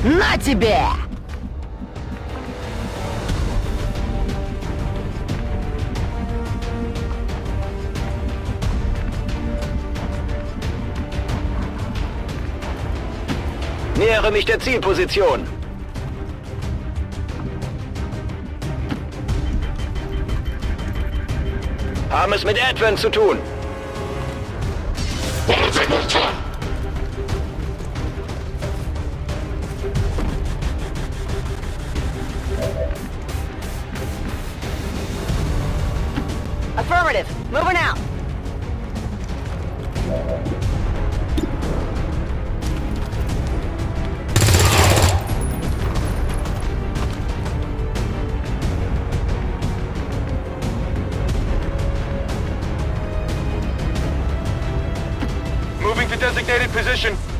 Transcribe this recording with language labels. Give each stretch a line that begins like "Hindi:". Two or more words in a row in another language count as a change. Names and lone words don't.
Russian: На тебе!
German: Nähere mich der Zielposition. Haben es mit Advent zu tun.
English: Affirmative. Moving out. Moving to designated position.